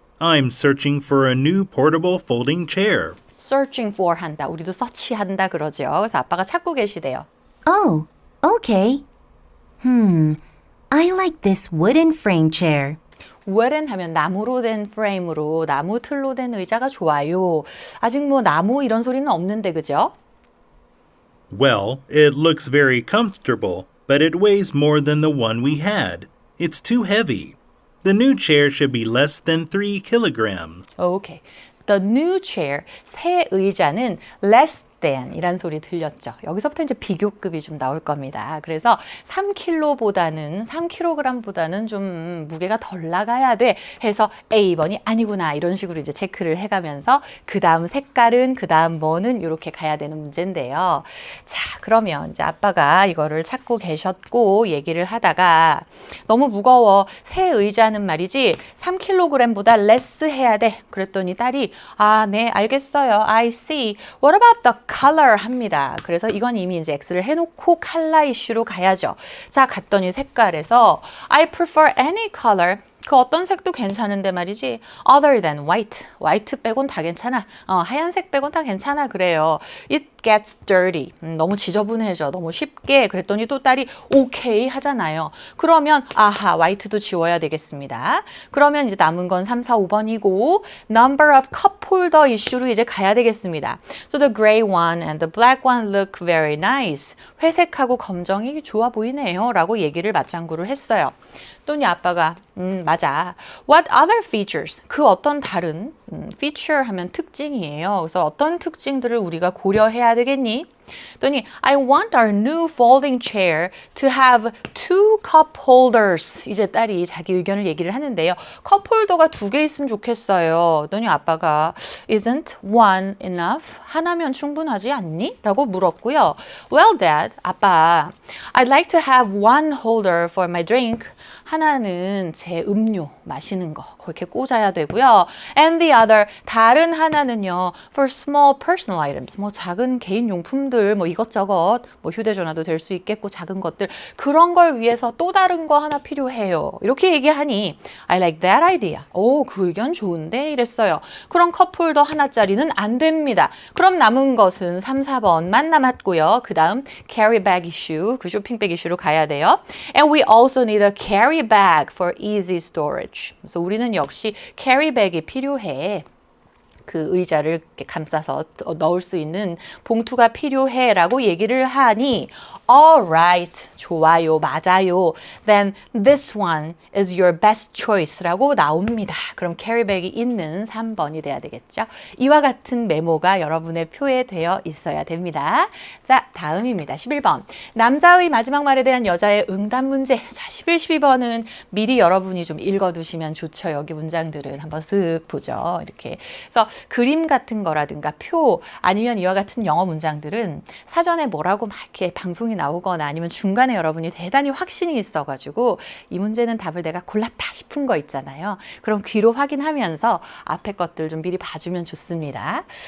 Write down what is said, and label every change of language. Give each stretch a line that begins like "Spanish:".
English: I'm searching for a new portable folding chair. searching for
Korean: 한다. 우리도 서치한다 그러죠. 그래서 아빠가 찾고 계시대요.
English: Oh, okay. I like this wooden frame chair.
Korean: wooden 하면 나무로 된 프레임으로 나무 틀로 된 의자가 좋아요. 아직 뭐 나무 이런 소리는 없는데 그죠?
English: Well, it looks very comfortable, but it weighs more than the one we had. It's too heavy. The new chair should be less than 3 kilograms.
Korean: 오케이.
English: The new chair,
Korean: 새 의자는 less than 이란 소리 들렸죠. 여기서부터 이제 비교급이 좀 나올 겁니다. 그래서 3kg보다는 좀 무게가 덜 나가야 돼 해서 A번이 아니구나 이런 식으로 이제 체크를 해가면서 그 다음 색깔은 그 다음 뭐는 이렇게 가야 되는 문제인데요. 자, 그러면 이제 아빠가 이거를 찾고 계셨고 얘기를 하다가 너무 무거워. 새 의자는 말이지 3kg보다 less 해야 돼. 그랬더니 딸이 아, 네, 알겠어요.
English: I see. What about the color
Korean: 합니다. 그래서 이건 이미 이제 X를 해놓고 컬러 이슈로 가야죠. 자, 갔더니 색깔에서
English: I prefer any color.
Korean: 그 어떤 색도 괜찮은데 말이지.
English: Other than white.
Korean: white 빼곤 다 괜찮아. 하얀색 빼곤 다 괜찮아. 그래요.
English: It gets dirty.
Korean: 너무 지저분해져. 너무 쉽게. 그랬더니 또 딸이 오케이 하잖아요. 그러면 아하, white도 지워야 되겠습니다. 그러면 이제 남은 건 3, 4, 5번이고 number of cup holder 이슈로 이제 가야 되겠습니다.
English: So the gray one and the black one look very nice.
Korean: 회색하고 검정이 좋아 보이네요. 라고 얘기를 맞장구를 했어요. 또니 아빠가 맞아.
English: What other features?
Korean: 그 어떤 다른 feature 하면 특징이에요. 그래서 어떤 특징들을 우리가 고려해야 되겠니? 또니
English: I want our new folding chair to have 2 cup holders.
Korean: 이제 딸이 자기 의견을 얘기를 하는데요. 컵 홀더가 2개 있으면 좋겠어요. 또니 아빠가
English: Isn't one enough?
Korean: 하나면 충분하지 않니? 라고 물었고요.
English: Well, Dad,
Korean: 아빠,
English: I'd like to have one holder for my drink.
Korean: 하나는 제 음료 마시는 거 그렇게 꽂아야 되고요.
English: And the other,
Korean: 다른 하나는요.
English: For small personal items,
Korean: 뭐 작은 개인 용품들, 뭐 이것저것, 뭐 휴대전화도 될 수 있겠고 작은 것들 그런 걸 위해서 또 다른 거 하나 필요해요. 이렇게 얘기하니
English: I like that idea.
Korean: 오, 그 의견 좋은데 이랬어요. 그럼 컵홀더 하나짜리는 안 됩니다. 그럼 남은 것은 3, 4번만 남았고요. 그 다음 carry bag issue, 그 쇼핑백 이슈로 가야 돼요.
English: And we also need a carry bag for easy storage.
Korean: 그래서 우리는 역시 carry bag이 필요해. 그 의자를 이렇게 감싸서 넣을 수 있는 봉투가 필요해 라고 얘기를 하니
English: Alright,
Korean: 좋아요, 맞아요.
English: Then this one is your best choice
Korean: 라고 나옵니다. 그럼 캐리백이 있는 3번이 돼야 되겠죠. 이와 같은 메모가 여러분의 표에 되어 있어야 됩니다. 자, 다음입니다. 11번. 남자의 마지막 말에 대한 여자의 응답 문제. 자, 11, 12번은 미리 여러분이 좀 읽어두시면 좋죠. 여기 문장들은 한번 쓱 보죠. 이렇게. 그래서 그림 같은 거라든가 표 아니면 이와 같은 영어 문장들은 사전에 뭐라고 막 이렇게 방송이 나오거나 아니면 중간에 여러분이 대단히 확신이 있어가지고 이 문제는 답을 내가 골랐다 싶은 거 있잖아요. 그럼 귀로 확인하면서 앞에 것들 좀 미리 봐주면 좋습니다.